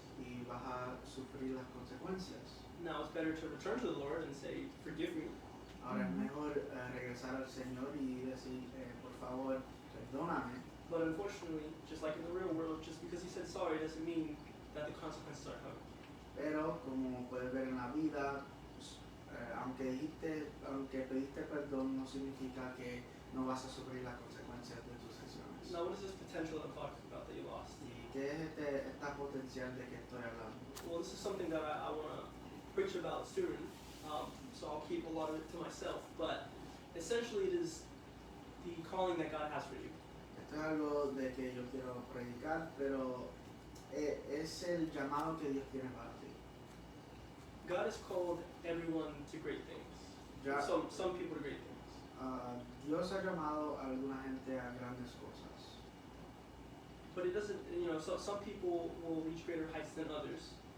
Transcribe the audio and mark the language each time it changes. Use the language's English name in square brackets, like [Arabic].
[Spanish] y vas a sufrir las consecuencias. [English] Now it's better to return to the Lord and say, forgive me. [Spanish] Ahora es mejor regresar al Señor y decir, por favor, perdóname. [English] But unfortunately, just like in the real world, just because you said sorry doesn't mean that the consequences are coming. [Spanish] Pero como puedes ver en la vida, aunque pediste perdón, no significa que no vas a sufrir las consecuencias de tus acciones. [English] Now what is this potential I'm talking about that you lost? [Spanish] ¿Y qué es esta potencial de que estoy hablando? [English] Well, this is something that I want to preach about soon, so I'll keep a lot of it to myself. But essentially, it is the calling that God has for you. [Spanish] Esto es algo de que yo quiero predicar, pero es el llamado que Dios tiene para ti. [English] God has called everyone to great things. [Spanish] Ya, [English] Some people to great things. [Spanish] Dios ha llamado a alguna gente a grandes cosas, [English] But it doesn't, some people will reach greater heights than others.